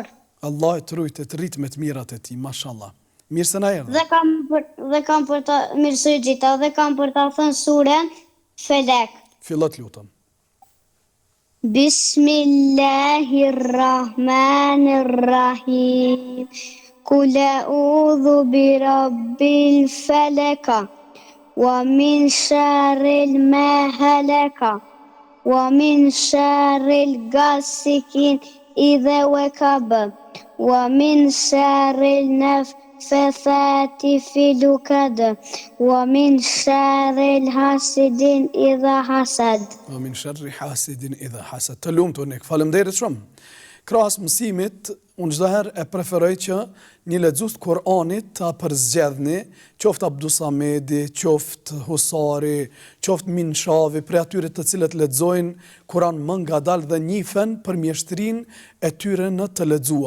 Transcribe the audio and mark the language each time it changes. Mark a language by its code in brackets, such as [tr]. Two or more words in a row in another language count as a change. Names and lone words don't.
[sq] Allah të rujtë të rritë me të mirat e ti, mashallah. Mirë se na erdhe. Dhe kam për ta mirësoj gjitha dhe kam për ta thënë surën Felek. Fillat lutëm. [ar] Bismillahirrahmanirrahim. قل أعوذ برب الفلق ومن شر ما خلق ومن شر غاسق إذا وقب ومن شر النفاثات في العقد ومن شر حاسد إذا حسد. ومن شر حاسد إذا حسد. [sq] Të lumtur nek. Faleminderit shumë. Krahas mësimit, unë çdo herë e preferoj që një lexues të Kuranit ta përzgjedhni, qoftë Abdusamedi, qoftë Husari, qoftë Minshavi, për atyre të cilët lexojnë Kur'an më ngadalë dhe njihen për mjeshtrinë e tyre në të lexuar.